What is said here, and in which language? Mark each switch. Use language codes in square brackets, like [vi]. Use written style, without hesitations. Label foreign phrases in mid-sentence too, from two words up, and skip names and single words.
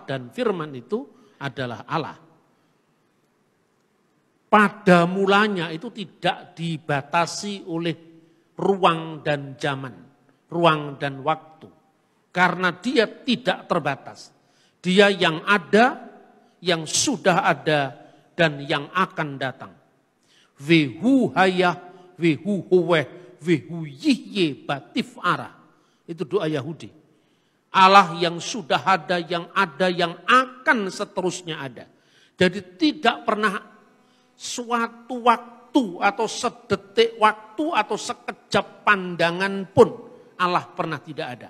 [id] Dan firman itu adalah Allah. Pada mulanya itu tidak dibatasi oleh ruang dan zaman. Ruang dan waktu. Karena dia tidak terbatas. Dia yang ada, yang sudah ada dan yang akan datang. [he] והוא היה, והוא הווה, והוא יהיה בתפארה. [id] Itu doa Yahudi. Allah yang sudah ada, yang akan seterusnya ada. Jadi tidak pernah suatu waktu atau sedetik waktu atau sekejap pandangan pun Allah pernah tidak ada.